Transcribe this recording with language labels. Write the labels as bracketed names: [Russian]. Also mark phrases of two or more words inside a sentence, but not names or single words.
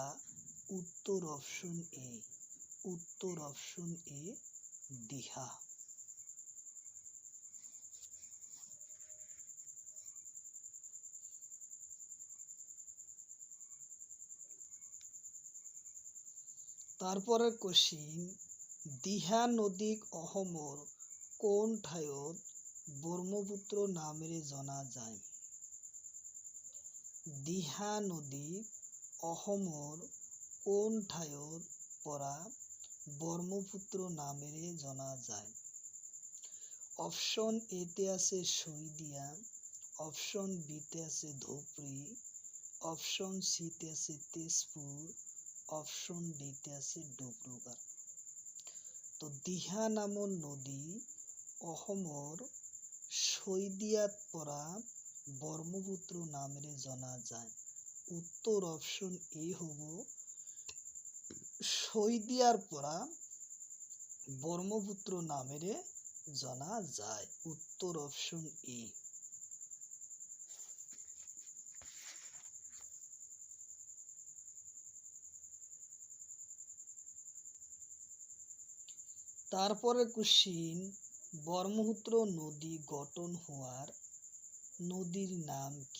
[Assamese] উত্তর অপশন এ, উত্তর অপশন এ দিহা। [Bangla] তারপরে কোশ্চিন, [Assamese] দিহা নদীক অসমর কোন ঠাইত ব্রহ্মপুত্র নামেৰে জনা যায়? দিহা নদীক অসমৰ কোন ঠাইৰ পৰা ব্ৰহ্মপুত্ৰ নামেৰে জনা যায়? অপশন এতে আছে শইকীয়া, অপশন বিতে আছে ধুবুৰী, অপশন সিতে আছে তেজপুৰ, অপশন ডিতে আছে ডিব্ৰুগড়। তো দিহা নামৰ নদী অসমৰ শইকীয়াত পৰা ব্রহ্মপুত্র নামেৰে জনা যায়। উত্তর অপশন এ হব শইকীয়াৰ পৰা ব্রহ্মপুত্র নামেৰে জনা যায়। উত্তর অপশন এ। [Bangla] তারপরে কোশ্চিন, ব্রহ্মপুত্র নদী গঠন হওয়ার নদীর নাম কি?